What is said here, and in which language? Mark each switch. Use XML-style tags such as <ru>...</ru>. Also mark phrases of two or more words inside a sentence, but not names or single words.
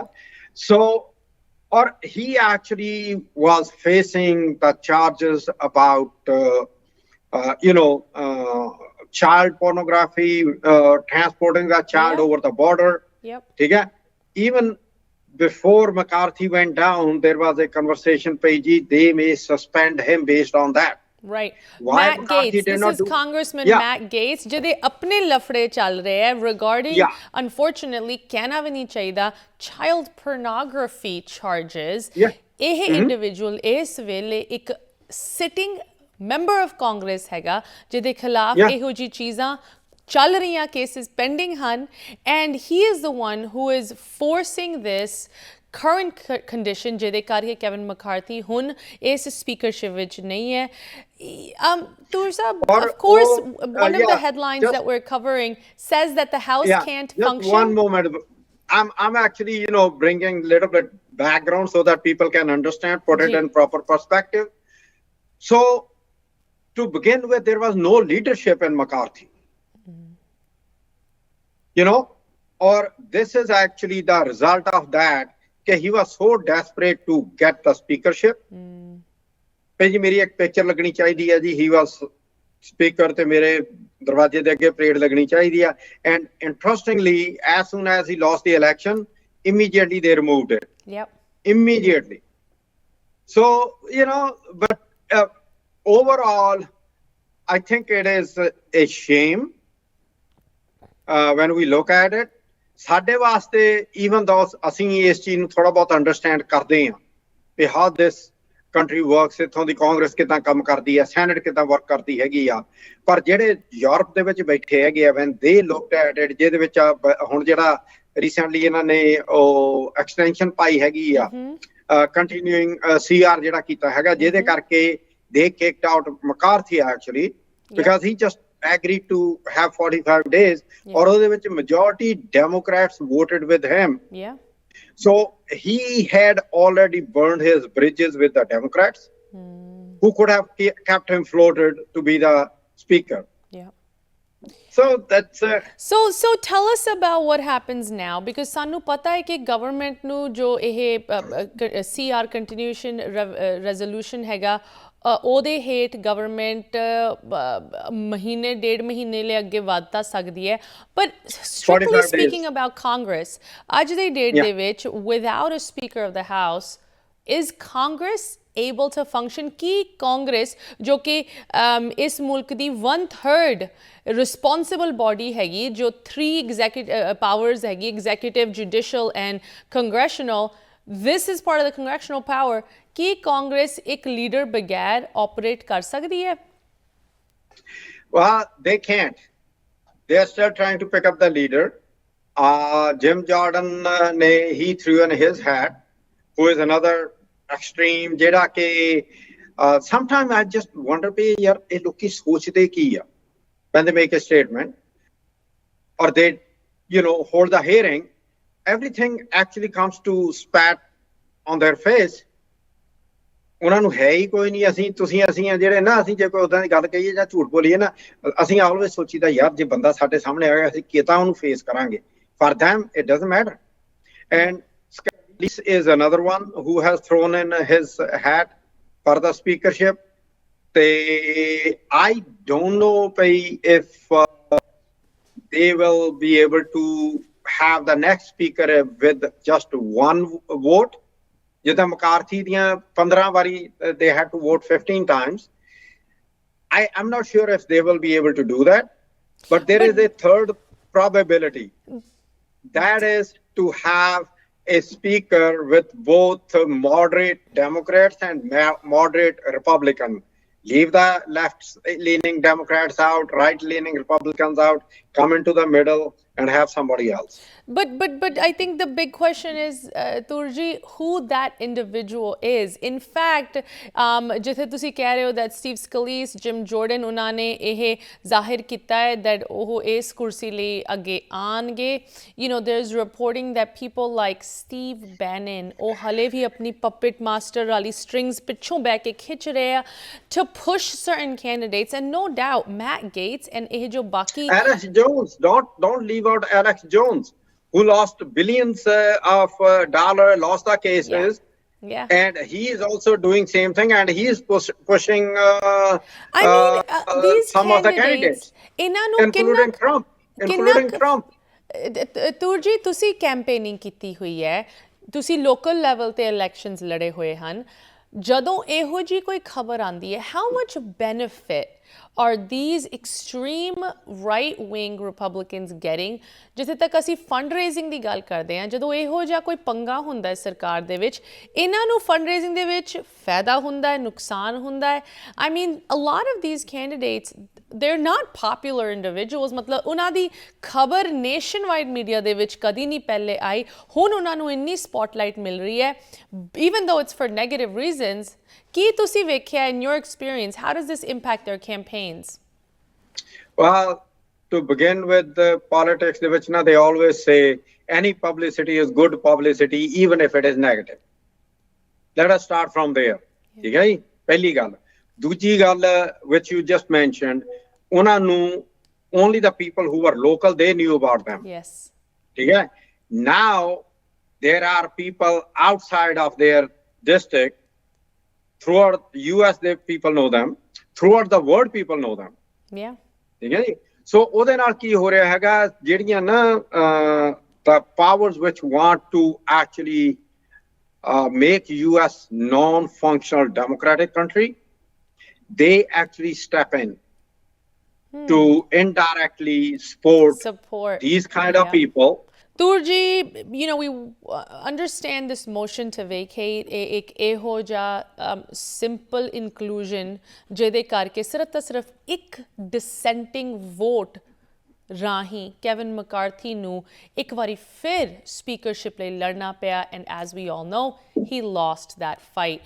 <en>So, or he actually was facing the charges about, you know, child pornography, transporting the child over the border. Yep. Okay? Even before McCarthy went down, there was a conversation, Paige, they may suspend him based on that. Right. Why Matt McCarthy Gates, did this not is do- Congressman Yeah. Matt Gates,</en> <pa>ਜਿਹਦੇ ਆਪਣੇ ਲਫੜੇ ਚੱਲ ਰਹੇ ਹੈ regarding,</pa> <en>Yeah. unfortunately,</en> <pa>ਕਹਿਣਾ ਵੀ ਨਹੀਂ ਚਾਹੀਦਾ,</pa> <en>child pornography charges. Yeah.</en> <pa>ਇਹ individual ਇਸ ਵੇਲੇ ਇੱਕ</pa> <en>sitting member of Congress</en> <pa>ਹੈਗਾ ਜਿਹਦੇ ਖਿਲਾਫ</pa> <en>Yeah.</en> <pa>ਇਹੋ ਜਿਹੀ ਚੀਜ਼ਾਂ ਚੱਲ ਰਹੀਆਂ,</pa> <en>cases pending</en> <pa>ਹਨ,</pa> <en>and he is the one who is forcing this current condition</en> <pa>ਜਿਹਦੇ ਕਰਕੇ ਕੈਵਨ ਮਕਾਰਥੀ ਹੁਣ ਇਸ ਸਪੀਕਰਸ਼ਿਪ ਵਿੱਚ ਨਹੀਂ ਹੈ.</pa> <en>Tur Saab, of course, one of the headlines that we're covering says that the House can't just function. One moment. I'm actually, you know, bringing a little bit background so that people can understand, put it in proper perspective. So, to begin with, there was no leadership in McCarthy. You know, or this is actually the result of that. He was so desperate to get the speakership.</en> <pa>ਜੀ ਮੇਰੀ ਇੱਕ ਪਿਕਚਰ ਲੱਗਣੀ ਚਾਹੀਦੀ ਹੈ ਜੀ,</pa> <en>he was speaker</en> <pa>ਤੇ ਮੇਰੇ ਦਰਵਾਜ਼ੇ ਦੇ ਅੱਗੇ ਪਰੇਡ ਲੱਗਣੀ ਚਾਹੀਦੀ ਹੈ.</pa> <en>And interestingly, as soon as he lost the election, immediately they removed it. Yep. Immediately. So, you know, but overall, I think it is a shame when we look at it.</en> <pa>ਸਾਡੇ ਵਾਸਤੇ</pa> <en>even though</en> <pa>ਅਸੀਂ ਇਸ ਚੀਜ਼ ਨੂੰ ਥੋੜਾ ਬਹੁਤ ਅੰਡਰਸਟੈਂਡ ਕਰਦੇ ਹਾਂ ਕਿ</pa> <en>how this country works,</en> <pa>ਇੱਥੋਂ ਦੀ ਕਾਂਗਰਸ ਕਿੱਦਾਂ ਕੰਮ ਕਰਦੀ ਹੈ, ਸੈਨੇਟ ਕਿੱਦਾਂ ਵਰਕ ਕਰਦੀ ਹੈਗੀ ਆ, ਪਰ ਜਿਹੜੇ ਯੂਰਪ ਦੇ ਵਿੱਚ ਬੈਠੇ ਹੈਗੇ ਆ</pa> <en>when they looked at it,</en> <pa>ਜਿਹਦੇ ਵਿੱਚ ਹੁਣ ਜਿਹੜਾ ਰੀਸੈਂਟਲੀ ਇਹਨਾਂ ਨੇ ਉਹ ਐਕਸਟੈਂਸ਼ਨ ਪਾਈ ਹੈਗੀ ਆ,</pa> <en>continuing CR</en> <pa>ਜਿਹੜਾ ਕੀਤਾ ਹੈਗਾ, ਜਿਹਦੇ ਕਰਕੇ</pa> <en>they kicked out McCarthy actually because he just agreed to have 45 days, or</en> <pa>ਉਹਦੇ ਵਿੱਚ</pa> <en>majority Democrats voted with him. Yeah. So he had already burned his bridges with the Democrats. who could have kept him floated to be the speaker. Yeah. So that's So tell us about what happens now, because</en> <pa>ਸਾਨੂੰ ਪਤਾ ਹੈ ਕਿ ਗਵਰਨਮੈਂਟ ਨੂੰ ਜੋ ਇਹ</pa> <en>CR continuation resolution</en> <pa>ਹੈਗਾ ਉਹਦੇ ਹੇਠ ਗਵਰਨਮੈਂਟ ਮਹੀਨੇ ਡੇਢ ਮਹੀਨੇ ਲਈ ਅੱਗੇ ਵਧ ਤਾਂ ਸਕਦੀ ਹੈ, ਪਰ</pa> <en>strictly speaking about Congress</en> <pa>ਅੱਜ ਦੀ ਡੇਟ ਦੇ ਵਿੱਚ</pa> <en>without a speaker of the house, is Congress able to function?</en> <pa>ਕੀ ਕਾਂਗਰਸ ਜੋ ਕਿ ਇਸ ਮੁਲਕ ਦੀ 1/3 ਰਿਸਪੌਂਸਿਬਲ ਬਾਡੀ ਹੈਗੀ, ਜੋ</pa> <en>3 executive powers</en> <pa>ਹੈਗੀ,</pa> <en>executive, judicial and congressional, this is part of the congressional power,</en> <pa>ਕੀ ਕਾਂਗਰਸ ਇੱਕ ਲੀਡਰ ਬਗੈਰ ਆਪਰੇਟ ਕਰ ਸਕਦੀ ਹੈ?</pa> <en>Well, they can't. They are still trying to pick up the leader. Jim Jordan, he threw in his hat, who is another extreme,</en> <pa>ਜਿਹੜਾ ਕਿ</pa> <en>sometimes I just wonder</en> <pa>ਵੀ ਯਾਰ ਇਹ ਲੋਕੀ ਸੋਚਦੇ ਕੀ ਆ</pa> <en>when they make a statement or they hold the hearing, everything actually comes to spat on their face.</en> <pa>ਉਹਨਾਂ ਨੂੰ ਹੈ ਹੀ ਕੋਈ ਨਹੀਂ, ਅਸੀਂ ਆ ਜਿਹੜੇ ਨਾ, ਅਸੀਂ ਜੇ ਕੋਈ ਉਦਾਂ ਦੀ ਗੱਲ ਕਹੀਏ ਜਾਂ ਝੂਠ ਬੋਲੀਏ ਨਾ, ਅਸੀਂ ਆਲਵੇਜ਼ ਸੋਚੀਦਾ ਯਾਰ ਜੇ ਬੰਦਾ ਸਾਡੇ ਸਾਹਮਣੇ ਆ ਗਿਆ ਅਸੀਂ ਕਿਤਾ ਉਹਨੂੰ ਫੇਸ ਕਰਾਂਗੇ.</pa> <en>For them it doesn't matter. And this is another one who has thrown in his hat for the speakership. I don't know if they will be able to have the next speaker with just one vote.</en> <pa>ਜਿੱਦਾਂ McCarthy ਦੀਆਂ 15 ਵਾਰੀ</pa> <en>they had to vote 15 times. I'm not sure if they will be able to do that, but there is a third probability. That is to have a speaker with both moderate Democrats and moderate Republicans. Leave the left-leaning Democrats out, right-leaning Republicans out, come into the middle and have somebody else. But I think the big question is, Turji, who that individual is. In fact,</en> <pa>ਜਿੱਥੇ ਤੁਸੀਂ ਕਹਿ ਰਹੇ ਹੋ that Steve Scalise, Jim Jordan, ਉਹਨਾਂ ਨੇ ਇਹ ਜ਼ਾਹਿਰ ਕੀਤਾ ਹੈ that ਉਹ ਇਸ ਕੁਰਸੀ ਲਈ ਅੱਗੇ ਆਣਗੇ.</pa> <en>There's reporting that people like Steve Bannon,</en> <pa>ਉਹ ਹਲੇ ਵੀ ਆਪਣੀ</pa> <en>puppet master</en> <pa>ਵਾਲੀ strings ਪਿੱਛੋਂ ਬਹਿ ਕੇ ਖਿੱਚ ਰਹੇ ਆ</pa> <en>to push certain candidates, and no doubt Matt Gaetz and</en> <pa>ਇਹ ਜੋ ਬਾਕੀ</pa> <en>Alex Jones, don't leave out Alex Jones, who lost billions of dollars, lost the cases. Yeah. And he is also doing same thing, and he is pushing these some of the candidates, including Trump.</en> <pa>Turji, ਤੁਸੀਂ ਕੈਂਪੇਨਿੰਗ ਕੀਤੀ ਹੋਈ ਹੈ, ਤੁਸੀਂ ਲੋਕਲ ਲੈਵਲ ਤੇ ਇਲੈਕਸ਼ਨਸ ਲੜੇ ਹੋਏ ਹਨ. ਜਦੋਂ ਇਹੋ ਜੀ ਕੋਈ ਖਬਰ ਆਉਂਦੀ ਹੈ,</pa> <en>how much benefit are these extreme right-wing Republicans getting?</en> <pa>ਜਿੱਥੇ ਤੱਕ ਅਸੀਂ ਫੰਡ ਰੇਜ਼ਿੰਗ ਦੀ ਗੱਲ ਕਰਦੇ ਹਾਂ, ਜਦੋਂ ਇਹੋ ਜਿਹਾ ਕੋਈ ਪੰਗਾ ਹੁੰਦਾ ਹੈ ਸਰਕਾਰ ਦੇ ਵਿੱਚ, ਇਹਨਾਂ ਨੂੰ ਫੰਡ ਰੇਜ਼ਿੰਗ ਦੇ ਵਿੱਚ ਫਾਇਦਾ ਹੁੰਦਾ ਹੈ, ਨੁਕਸਾਨ ਹੁੰਦਾ ਹੈ.</pa> <en>I mean, a lot of these candidates, they're not popular individuals.</en> <pa>ਮਤਲਬ ਉਹਨਾਂ ਦੀ ਖਬਰ ਨੇਸ਼ਨ ਵਾਈਡ ਮੀਡੀਆ ਦੇ ਵਿੱਚ ਕਦੀ ਨਹੀਂ ਪਹਿਲੇ ਆਈ, ਹੁਣ ਉਹਨਾਂ ਨੂੰ ਇੰਨੀ ਸਪੌਟਲਾਈਟ ਮਿਲ ਰਹੀ ਹੈ,</pa> <en>even though it's for negative reasons.</en> <pa>ਕੀ ਤੁਸੀਂ ਵੇਖਿਆ</pa> <en>in your experience, how does this impact their campaigns? Well, to begin with the politics, they always say any publicity is good publicity, even if it is negative. Let us start from there.</en> <pa>ਠੀਕ ਹੈ ਜੀ, ਪਹਿਲੀ ਗੱਲ. ਦੂਜੀ ਗੱਲ,</pa> <en>which you just mentioned,</en> <pa>ਉਹਨਾਂ ਨੂੰ</pa> <en>only the people who were local, they knew about them. Yes.</en> <pa>ਠੀਕ ਹੈ.</pa> <en>Now there are people outside of their district. Throughout the US, people know them. Throughout the world, people know them. Yeah.</en> <pa>ਠੀਕ ਹੈ ਜੀ.</pa> <en>So</en> <pa>ਉਹਦੇ ਨਾਲ ਕੀ ਹੋ ਰਿਹਾ ਹੈਗਾ, ਜਿਹੜੀਆਂ ਨਾ</pa> <en>the powers which want to actually make US non-functional democratic country, they actually step in to indirectly support these kind of people. Turji, we understand this motion to vacate</en> <pa>एक ਇਹੋ ਜਿਹਾ</pa> <en>simple inclusion</en> <pa>ਜਿਹਦੇ ਕਰਕੇ ਸਿਰਫ ਇੱਕ</pa> <en>dissenting vote</en> <pa>ਰਾਹੀਂ ਕੈਵਿਨ ਮਕਾਰਥੀ ਨੂੰ ਇੱਕ ਵਾਰੀ ਫਿਰ ਸਪੀਕਰਸ਼ਿਪ ਲਈ ਲੜਨਾ ਪਿਆ,</pa> <en>and as we all know, he lost that fight.</en>